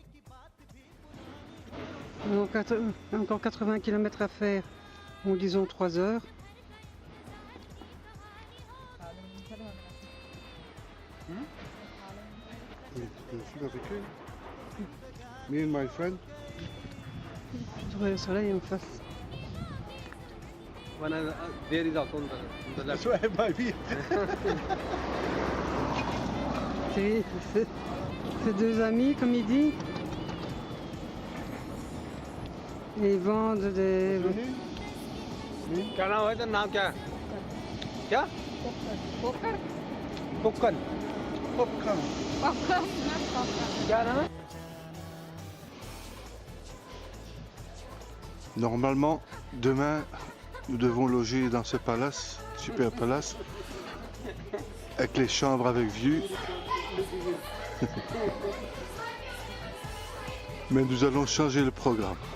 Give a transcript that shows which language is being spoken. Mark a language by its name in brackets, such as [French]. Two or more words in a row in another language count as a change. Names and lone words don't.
[French] Encore 80 km à faire, ou disons 3 heures. [English] Me and my friend. [French] Le soleil en face. [English] There is also on the left. That's why my view. [French] C'est deux amis, comme il dit. Et ils vendent des... [Hindi] क्या नाम है तेरा नाम क्या है क्या Popcorn. Popcorn. क्या नाम है [French] Normalement, demain, nous devons loger dans ce palace, super palace, avec les chambres avec vue. Mais nous allons changer le programme.